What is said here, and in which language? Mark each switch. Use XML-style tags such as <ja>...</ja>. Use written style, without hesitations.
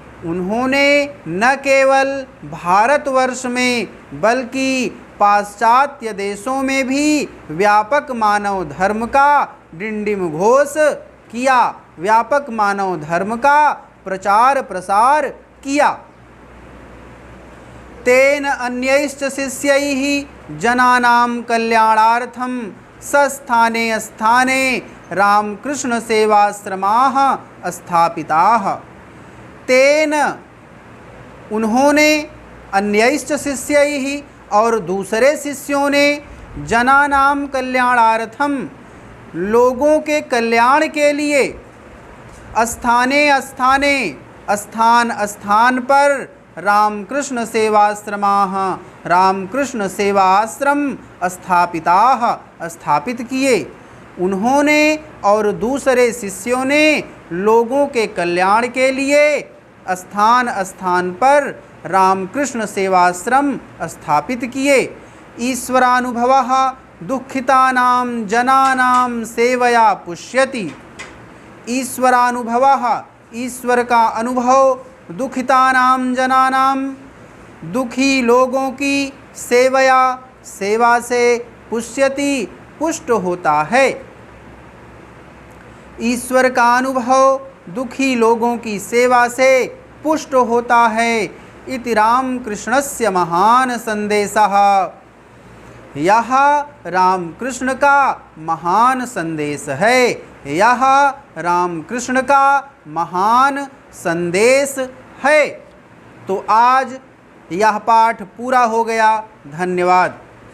<hi>उन्होंने न केवल भारतवर्ष में बल्कि पाश्चात्य देशों में भी व्यापक मानव धर्म का डिण्डिम घोष किया, व्यापक मानव धर्म का प्रचार प्रसार किया।</hi> <sa>तेन अन्यैश्च शिष्यैः जनानां कल्याणार्थं सस्थाने स्थाने रामकृष्ण सेवाश्रमाः स्थापिताः। तेन,</sa> <hi>उन्होंने,</hi> <sa>अन्यैश्च शिष्यैः,</sa> <hi>और दूसरे शिष्यों ने,</hi> <sa>जनानां कल्याणार्थम,</sa> <hi>लोगों के कल्याण के लिए,</hi> <sa>स्थाने स्थाने,</sa> <hi>स्थान स्थान पर,</hi> <sa>रामकृष्ण सेवाश्रमाः,</sa> <hi>रामकृष्ण सेवा आश्रम</hi> <sa>स्थापिताः,</sa> <hi>स्थापित किए। उन्होंने और दूसरे शिष्यों ने लोगों के कल्याण के लिए स्थान स्थान पर रामकृष्ण सेवाश्रम स्थापित किए।</hi> <sa>ईश्वरानुभवः दुःखितानां जनानां सेवया पुष्यति। ईश्वरानुभवः,</sa> <hi>ईश्वर का अनुभव,</hi> <sa>दुःखितानां जनानां,</sa> <hi>दुखी लोगों की सेवा से</hi> <sa>पुष्यति</sa> <hi>पुष्ट होता है। ईश्वर का अनुभव दुखी लोगों की सेवा से पुष्ट होता है।</hi> <sa>इति रामकृष्णस्य महान संदेशः।</sa> <hi>यह रामकृष्ण का महान संदेश है। यह रामकृष्ण का महान संदेश है। तो आज यह पाठ पूरा हो गया। धन्यवाद।</hi>